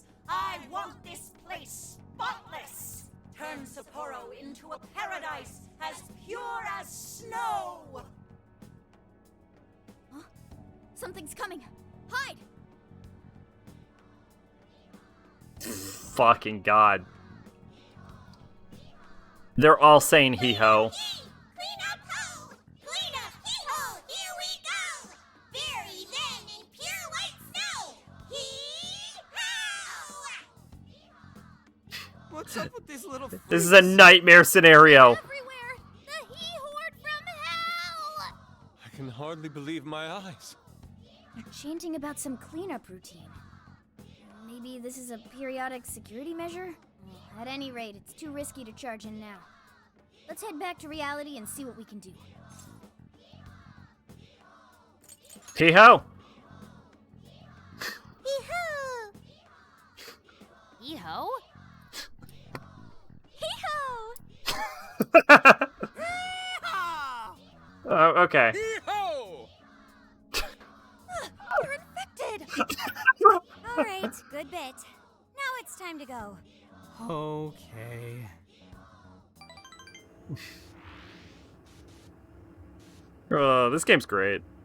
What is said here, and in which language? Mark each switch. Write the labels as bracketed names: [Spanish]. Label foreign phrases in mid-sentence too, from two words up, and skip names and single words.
[English] I want this place spotless. Turn Sapporo into a paradise as pure as snow. Huh? Something's coming. Hide! Fucking god. They're all saying hee-ho. Clean up, ho! Clean up, hee-ho! Here we go! Bury them in pure white snow! Hee-ho! What's up with these little This is a nightmare scenario. Everywhere! The he-horde from hell! I can hardly believe my eyes. They're chanting about some cleanup routine. Maybe this is a periodic security measure? At any rate, it's too risky to charge in now. Let's head back to reality and see what we can do. Hee-ho! Hee-ho! Hee-ho? Hee-ho! Oh, okay. Hee-ho! We're infected! Alright, good bit. Now it's time to go. Okay. Oh, this game's great.